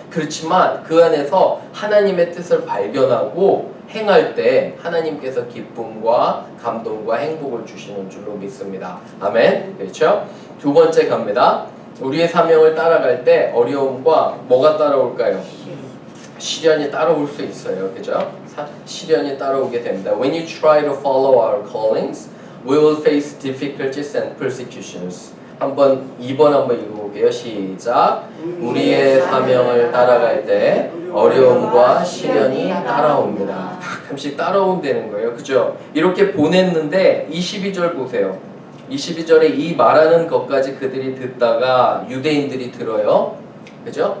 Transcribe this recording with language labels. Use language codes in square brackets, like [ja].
[ko] 그렇지만 그 안에서 하나님의 뜻을 발견하고 행할 때 하나님께서 기쁨과 감동과 행복을 주시는 줄로 믿습니다. 아멘. 그렇죠? 두 번째 갑니다. 우리의 사명을 따라갈 때 어려움과 뭐가 따라올까요? 시련이 따라올 수 있어요. 그죠? 시련이 따라오게 됩니다. [en] When you try to follow our callings, we will face difficulties and persecutions. [ko] 2번 한번 읽어볼게요. 시작. 우리의 사명을 따라갈 때 어려움과 시련이 따라옵니다. 가끔씩 따라온다는 거예요. 그죠? 이렇게 보냈는데 22절 보세요. 22절에 이 말하는 것까지 그들이 듣다가 유대인들이 들어요. 그죠?